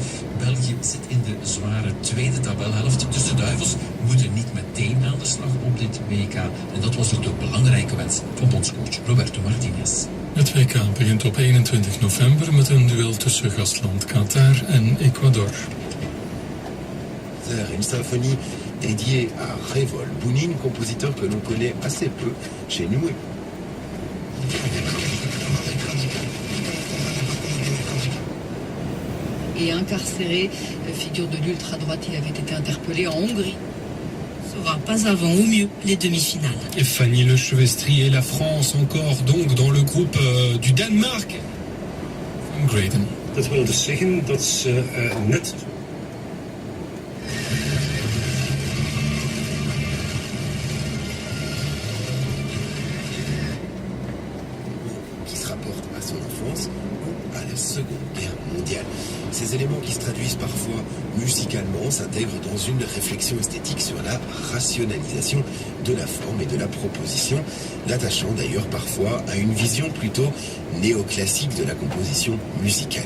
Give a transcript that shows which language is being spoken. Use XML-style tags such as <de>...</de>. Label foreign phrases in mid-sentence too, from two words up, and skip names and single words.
<nl>België zit in de zware tweede tabelhelft, dus de Duivels moeten niet meteen aan de slag op dit WK. En dat was ook de belangrijke wens van bondscoach Roberto Martinez. Het WK begint op 21 november met een duel tussen gastland Qatar en Ecuador.</nl> <fr>Une symphonie dédiée à Révol Bounine, compositeur que l'on connaît assez peu chez nous. Et incarcéré, figure de l'ultra-droite, il avait été interpellé en Hongrie. Sera pas avant au mieux les demi-finales. Et Fanny Le Chevestri et la France encore donc dans le groupe du Danemark.</fr> <nl>Van Graden. Dat wil dus zeggen dat ze net...</nl> <fr>Qui se rapporte à son enfance ou à la Seconde Guerre mondiale. Ces éléments qui se traduisent parfois musicalement s'intègrent dans une réflexion esthétique sur la rationalisation de la forme et de la proposition, l'attachant d'ailleurs parfois à une vision plutôt néoclassique de la composition musicale.</fr>